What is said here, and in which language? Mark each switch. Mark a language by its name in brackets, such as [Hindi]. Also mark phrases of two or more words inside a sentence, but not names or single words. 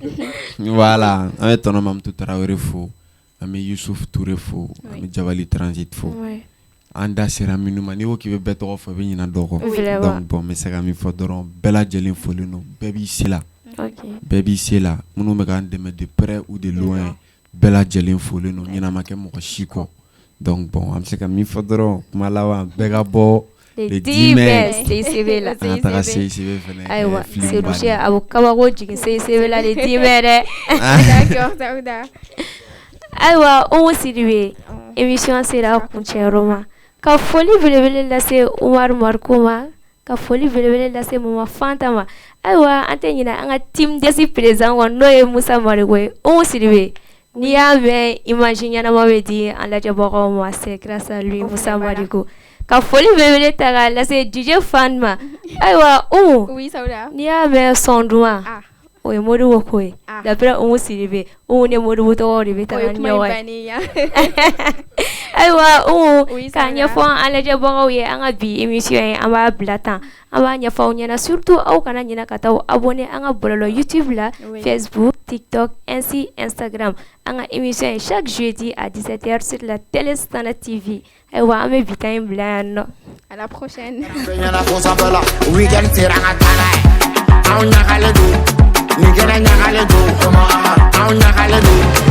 [Bambara] voilà an bɛ tonton Mamutu Tarawele fo an bɛ Youssouf Touré fo an bɛ Jabali Transit fo an da sera minnu ma n'i ko k'i bɛ bɛɛ tɔgɔ fɔ i bɛ ɲinɛ dɔ kɔ [French] donc bon [Bambara] n bɛ se ka min fɔ dɔrɔn bɛɛ lajɛlen folen don bɛɛ b'i se la minnu bɛ k'an dɛmɛ [French] de près ou de loin [Bambara] bɛɛ lajɛlen folen don ɲinɛ ma kɛ mɔgɔ si kɔ [French] donc bon [Bambara] an bɛ se ka min fɔ dɔrɔn kuma laban bɛɛ ka bɔ [French] le 10 mai [Bambara] CICB la an ka taga CICB fɛnɛ ayiwa Seydou Cheikh a bɛ kabako jigin CICB la [French] le 10 mai [Bambara] dɛ [French] D'accord. [Bambara] Ayiwa Umu Sidibe émission sera a kuncɛyɔrɔ ma ka foli belebele lase Umaru Mariko ma ka foli belebele lase Mama Fanta ma ayiwa an tɛ ɲinɛ an ka Team DS président kɔ n'o ye Musa Mariko ye Umu Sidibe n'i y'a mɛn image ɲɛnama bɛ di an lajɛbagaw ma [French] c'est grâce à lui [Bambara] Musa Mariko ka foli belebele ta k'a lase DJ Fan ma ayiwa Umu n'i y'a mɛn son duman o ye Modibo ko ye d'après Umu Sidibe Umu ni Modibo tɔgɔw de bɛ taga ni ɲɔgɔn ye ayiwa Umu k'a ɲɛfɔ an lajɛbagaw ye an ka bi émission ye an b'a bila tan an b'a ɲɛfɔ aw ɲɛna surtout aw kana ɲinɛ ka taa abonné an ka bɔlɔlɔ YouTube la Facebook TikTok ainsi Instagram an ka émission ye [French] chaque jeudi à 17h sur la télé Standard TV [Bambara] ayiwa an bɛ bi ta in bila yan nɔ [French] à la prochaine Aun nyakale do,